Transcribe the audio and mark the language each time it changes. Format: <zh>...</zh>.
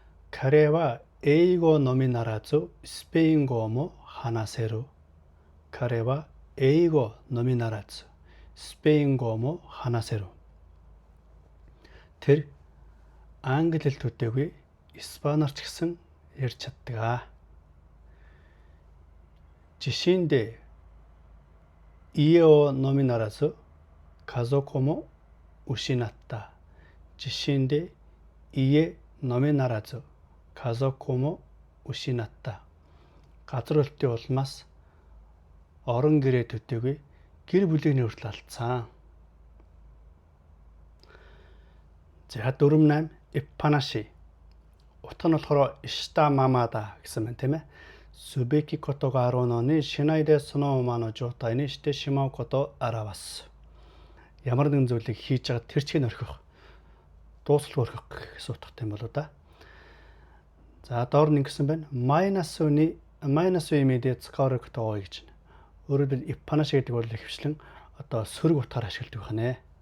<ja>彼は英語のみならずスペイン語も話せる. 彼は英語のみならずスペイン語も話せる.</ja> <mn>Тэр англи хэл төдийгүй испаниар ч гэсэн ярьж чаддаг.</mn> <ja>地震で家をのみならず家族も失った. 地震で家のみならず家族も失った.</ja> <mn>Газар хөдлөлтийн улмаас орон гэрээ төдийгүй гэр бүлийг хүртэл алдсан. За 4-8 иппанаши. Утга нь болохоор</mn> <ja>ишта мамада</ja> <mn>гэсэн байна тийм ээ.</mn> <ja>すべきことがあるのにしないでそのままの状態にしてしまうことを表す.</ja> <mn>Ямар нэгэн зүйлийг хийж байгаа тэр чигийг орхих. Дуусалгүй орхих гэсэн утгатай юм болоо да. За доор нь ингэсэн байна. Minus үе дээр цэцгээр гэдэг гэж байна. Өөрөөр хэлбэл иппанаш гэдэг бол ихэвчлэн одоо сөрөг утгаар ашигладаг байна.</mn>